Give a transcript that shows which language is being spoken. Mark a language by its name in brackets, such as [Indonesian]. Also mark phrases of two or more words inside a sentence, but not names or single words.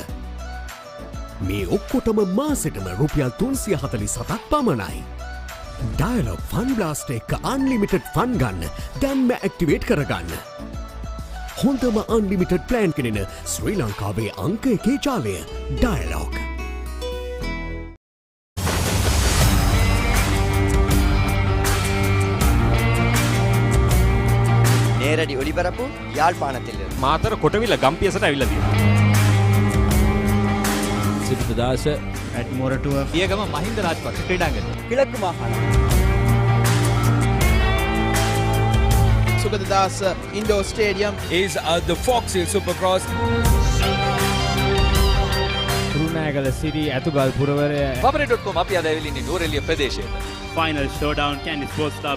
[Sinhala] මේ ඔක්කොටම මාසෙටම රුපියල් 347ක් පමණයි. Dialog Fun Blaster එක [English] unlimited fun [Sinhala] ගන්න දැන්ම ඇක්ටිවේට් කරගන්න. හොඳම [English] unlimited plan [Sinhala] කෙනෙන ශ්‍රී ලංකාවේ අංක 1 ජාලය Dialog. [Tamil] நேரடி ஒளிபரப்பு யாழ்ப்பாணத்தில் [Sinhala] මාතර කොටවිල ගම්පියසට ඇවිල්ලා තියෙනවා. සිද්ධාස [English] at Moratua [Sinhala] පියගම මහින්ද රාජපක්ෂ ක්‍රීඩාංගණය. [Tamil] கிழக்கு மாகாணம் [English] Sugadadasa Indoor Stadium is the Fox Hill Supercross. [Sinhala] කුරුණෑගල සිරි ඇතුගල් පුරවරය Babaray.com අපි අද ඇවිල්ලා ඉන්නේ නූරෙලිය ප්‍රදේශයට. [English] final showdown Candy Sports Club